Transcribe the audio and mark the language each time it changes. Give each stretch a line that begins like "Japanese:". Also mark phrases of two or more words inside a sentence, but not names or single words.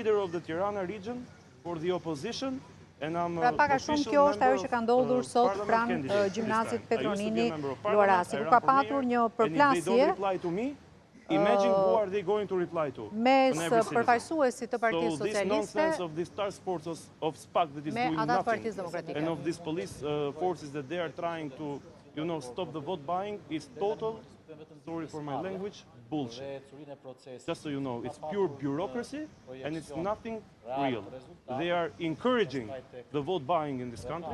Albanian: Pra paka shumë kjo është ajo që ka ndodhur sot pranë gjimnazit Petronini Luarasi, ku ka patur një përplasje mes përfaqësuesit të Partisë Socialiste me ata të Partisë Demokratike.
English: And of these police forces that they are trying to, stop the vote buying is total, sorry for my language, bullshit. Just so you know, it's pure bureaucracy and it's nothing real. They are encouraging the vote buying in this country.